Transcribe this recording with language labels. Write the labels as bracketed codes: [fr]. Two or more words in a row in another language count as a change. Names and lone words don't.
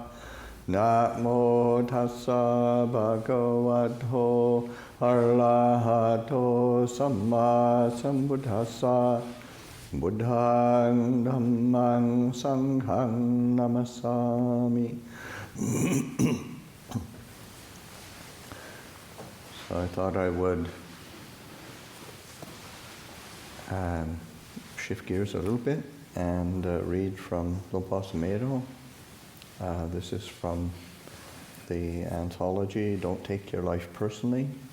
[pi] Namo tassa bhagavato arahato samma sambuddhassa. Buddhang dhammang sanghang namasami. [en] So I thought I would shift gears a little bit and read from Luang Por Sumedho. This is from the anthology Don't Take Your Life Personally.